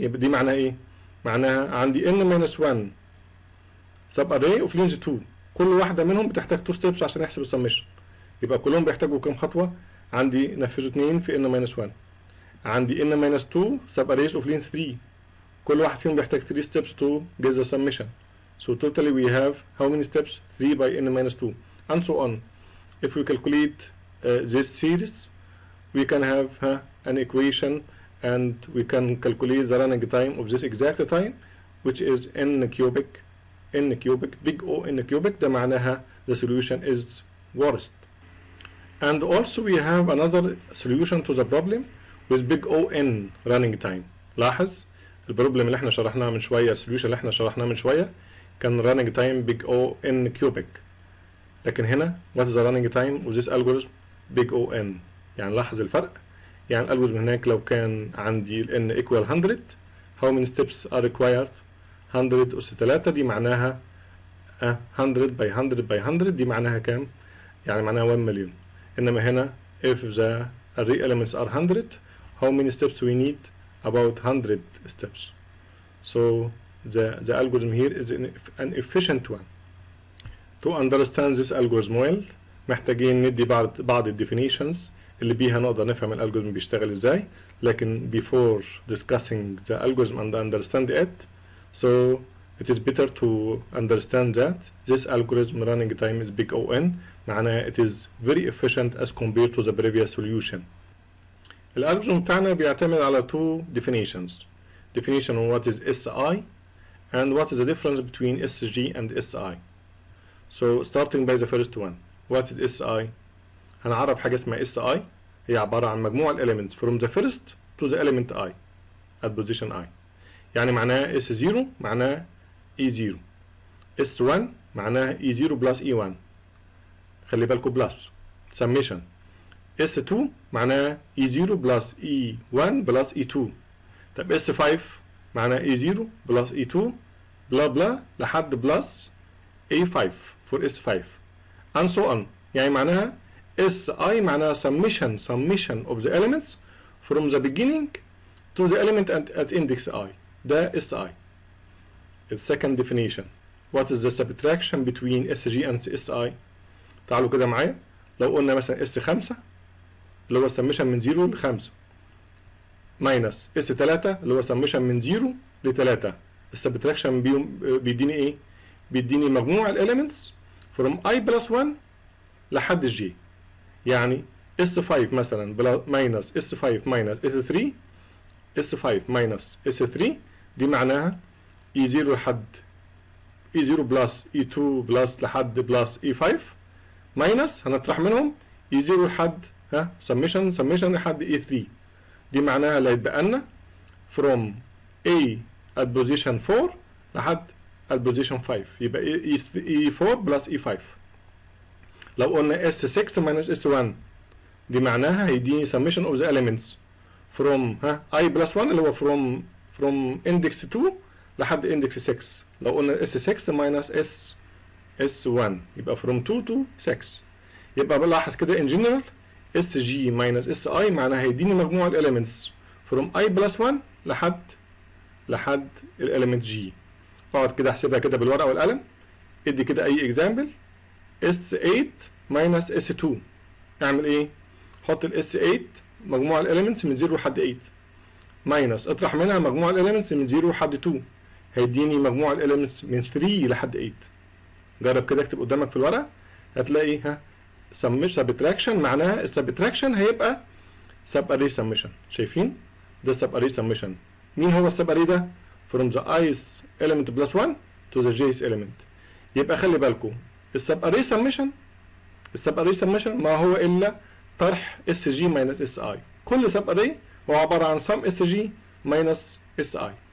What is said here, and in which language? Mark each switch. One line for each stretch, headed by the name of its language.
Arabic: يبقى دي معناها ايه؟ معناها عندي n minus 1
English: sub array of length 2،
Arabic: كل واحدة منهم بتحتاج 2 steps عشان يحسب السمشن. يبقى كلهم بيحتاجوا كم خطوة؟ عندي نفذوا 2 في n minus 1. عندي n minus 2
English: sub arrays of length 3،
Arabic: كل واحد فيهم بيحتاج 3 steps
English: to get the summation. So totally we have how many steps? 3 by n minus 2 and so on. If we calculate this series we can have an equation and we can calculate the running time of this exact time which is n cubic big O n cubic.
Arabic: ده معناها
English: the solution is worst. And also we have another solution to the problem with big O n running time.
Arabic: لاحظ البروبلم اللي احنا شرحناه من شوية، السوليوشن اللي احنا شرحناه من شوية كان running time big O n cubic، لكن هنا
English: what is the running time of this algorithm big O n.
Arabic: يعني لاحظ الفرق. يعني الالجوريثم هناك لو كان عندي ال n equal 100
English: how many steps are required؟
Arabic: 100 أس 3 دي معناها 100 by 100 by 100 دي معناها كام؟ يعني معناها 1 مليون. إنما هنا
English: if the array elements are 100 how many steps we need؟ about 100 steps. So the algorithm here is an efficient one. To understand this algorithm well
Arabic: محتاجين ندي بعض الديفينيشنز اللي بيها نقدر نفهم الالجوريثم بيشتغل ازاي. لكن
English: before discussing the algorithm and understand it, so it is better to understand that this algorithm running time is big O n.
Arabic: معناها
English: it is very efficient as compared to the previous solution.
Arabic: الالجوريثم بتاعنا بيعتمد على two definitions.
English: Definition on what is SI and what is the difference between SG and SI. So starting by the first one, what is SI؟
Arabic: هنعرف حاجة اسمها SI هي عبارة عن مجموع الاليمنت
English: from the first to the element I at position I.
Arabic: يعني معناها S0 معناها E0، S1 معناها E0 plus E1، خلي بالكم بلس summation. S2 معناها E0 plus E1 plus E2. طب S5 معناها E0 plus E2 بلا بلا لحد بلس A5 for S5 and so on. يعني معناها
English: SI معناها summation of the elements from the beginning to the element at index I. ده SI. The second definition, what is the subtraction between SG and SI؟
Arabic: تعالوا كده معايا. لو قلنا مثلا S5 اللي هو summation من 0 ل 5 minus S3 اللي هو summation من 0 ل 3. السبتراكشن بيديني ايه؟ بيديني مجموع الاليمنتس
English: from I plus 1
Arabic: لحد J. يعني S5 مثلا ماينس S5 ماينس S3 S5 ماينس S3 دي معناها E0 لحد E0 بلس E2 بلس لحد بلس E5 ماينس هنطرح منهم E0 لحد سميشن لحد E3 دي معناها اللي هيتبقى لنا from A at position 4 لحد at position 5 يبقى E4 بلس E5. لو قلنا
English: S6 minus S1
Arabic: دي معناها هيديني
English: summation of the elements from I plus 1 اللي هو from index 2 لحد index 6.
Arabic: لو قلنا
English: S6 minus S1 يبقى from 2 to 6.
Arabic: يبقى بلاحظ كده
English: in general
Arabic: SG minus SI معناها هيديني مجموع الاليمنتس from I plus 1 لحد الاليمنت G. اقعد كده احسبها كده بالورقه والقلم. ادي كده اي اكزامبل. S8 minus S2 اعمل ايه؟ حط ال S8 مجموع الاليمنتس من 0 لحد 8 ماينس اطرح منها مجموع الاليمنتس من 0 لحد 2 هيديني مجموع الاليمنتس من 3 لحد 8. جرب كده اكتب قدامك في الورقه هتلاقي سبتراكشن معناها السبتراكشن هيبقى سب اري سميشن. شايفين؟ ده سب اري سميشن. مين هو السب اري ده؟
English: from the i's element plus 1 to the j's element.
Arabic: يبقى خلي بالكم السب اري سميشن ما هو الا طرح اس جي ماينس اس اي. كل سب اري هو عباره عن sum اس جي ماينس اس اي.